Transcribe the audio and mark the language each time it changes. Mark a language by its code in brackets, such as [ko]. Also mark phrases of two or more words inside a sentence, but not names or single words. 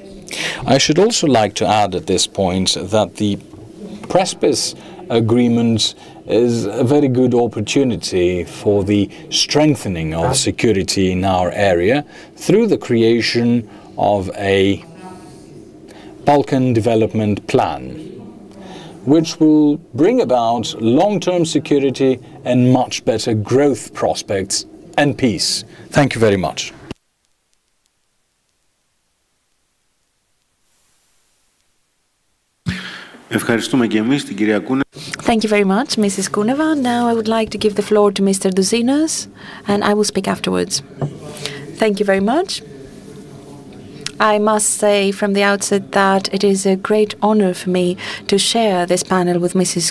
[en] I should also like to add at this point that the Prespis agreement is a very good opportunity for the strengthening of security in our area through the creation of a Balkan development plan, which will bring about long-term security and much better growth prospects and peace. Thank you very much. [el] Ευχαριστούμε και εμείς την κυρία Kouneva. [en] Thank you very much, Mrs. Kouneva. Now I would like to give the floor to Mr. Douzinas, and I will speak afterwards. Thank you very much. I must say from the outset that it is a great honor for me to share this panel with Mrs.